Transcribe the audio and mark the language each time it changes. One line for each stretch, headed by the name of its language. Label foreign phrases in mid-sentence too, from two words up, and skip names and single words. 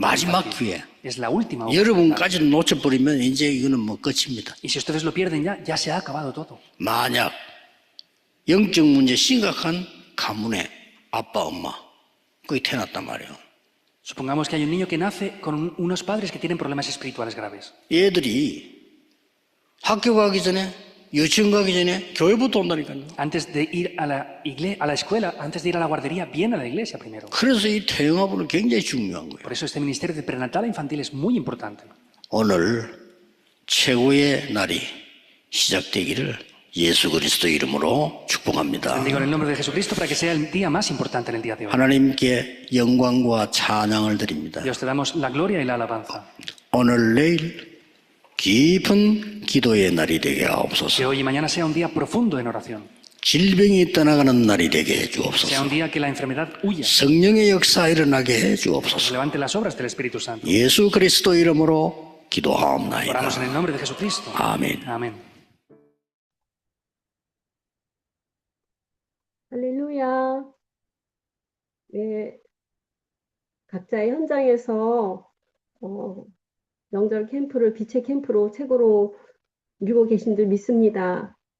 Korean: 마지막
Spanish: infantil.
Korean: 기회.
Spanish: Es la última oportunidad.
Korean: 여러분까지 놓쳐버리면 이제 이거는 뭐 끝입니다.
Spanish: Y si ustedes lo pierden ya se ha acabado todo.
Korean: 만약 영적 문제 심각한 가문에 아빠, 엄마 거기 태어났단 말이에요.
Spanish: Supongamos que hay un niño que nace con unos padres que tienen problemas espirituales graves.
Korean: 얘들이 학교 가기 전에 유치원 가기 전에 교회부터 온다니까요.
Spanish: Antes de ir a la escuela, antes de ir a la guardería, viene a la iglesia primero.
Korean: 그래서 이 태영아부는 굉장히 중요한 거예요.
Spanish: Por eso este ministerio de prenatal e infantil es muy importante.
Korean: 오늘 최고의 날이 시작되기를 예수 그리스도 이름으로 축복합니다.
Spanish: Bendigo en el nombre de Jesucristo para que sea el día más importante en el día de hoy.
Korean: 하나님께 영광과 찬양을 드립니다.
Spanish: Dios, te damos la gloria y la alabanza.
Korean: 오늘 내일 깊은 기도의 날이 되게
Spanish: Que
Korean: 하옵소서.
Spanish: hoy y mañana sea un día profundo en oración.
Korean: 질병이 떠나가는 날이 되게 해
Spanish: Sea un
Korean: 주옵소서.
Spanish: día que la enfermedad huya.
Korean: 성령의 역사 일어나게 해
Spanish: Se
Korean: 주옵소서.
Spanish: levante las obras del Espíritu Santo.
Korean: 예수 그리스도 이름으로
Spanish: Oramos en
Korean: 기도하옵나이다.
Spanish: el nombre de Jesucristo.
Korean: 아멘.
Spanish: Amén.
Korean: 할렐루야. 네, 각자의 현장에서 명절 캠프를 빛의 캠프로 최고로 누리고 계신 줄 믿습니다.